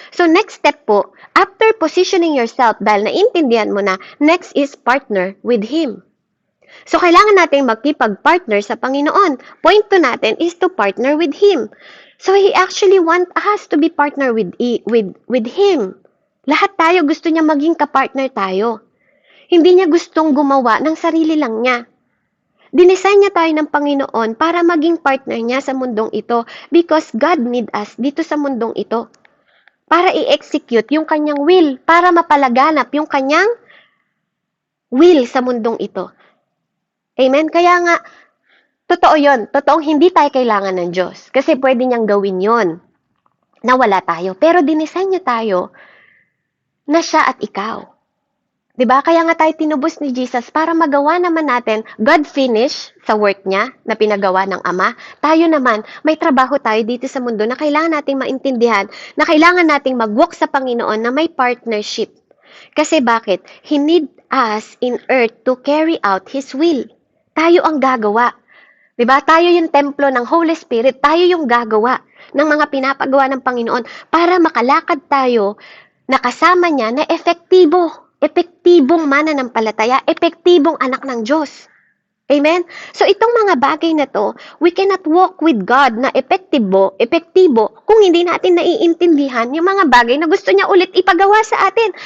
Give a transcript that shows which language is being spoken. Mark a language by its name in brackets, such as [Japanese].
[English] So next step po, after positioning yourself, [Filipino] dahil naintindihan mo na, [English] next is partner with Him. [Filipino] So kailangan natin magkipag-partner sa Panginoon. Point 2 natin [English] is to partner with Him. So He actually want us to be partner with Him. [Filipino] Lahat tayo gusto niya maging kapartner tayo. Hindi niya gustong gumawa ng sarili lang niya. Dinesign niya tayo ng Panginoon para maging partner niya sa mundong ito [English] because God need us [Filipino] dito sa mundong ito para i-execute yung kanyang will, para mapalaganap yung kanyang will sa mundong ito. Amen? Kaya nga, totoo yun. Totoong hindi tayo kailangan ng Diyos kasi pwede niyang gawin yon na wala tayo. Pero dinesign niya tayo na siya at ikaw. 'Di ba? Kaya nga tayo tinubos ni Jesus para magawa naman natin, God finish sa work niya na pinagawa ng Ama. Tayo naman, may trabaho tayo dito sa mundo na kailangan nating maintindihan, na kailangan nating mag-walk sa Panginoon na may partnership. Kasi bakit? [English] He need us in earth to carry out His will. [Filipino] Tayo ang gagawa. 'Di ba? Tayo yung templo ng Holy Spirit. Tayo yung gagawa ng mga pinapagawa ng Panginoon para makalakad tayo na kasama niya na epektibong mananampalataya, epektibong anak ng Diyos. Amen? So itong mga bagay na to, [English] we cannot walk with God [Filipino] na epektibo kung hindi natin naiintindihan yung mga bagay na gusto niya ulit ipagawa sa atin.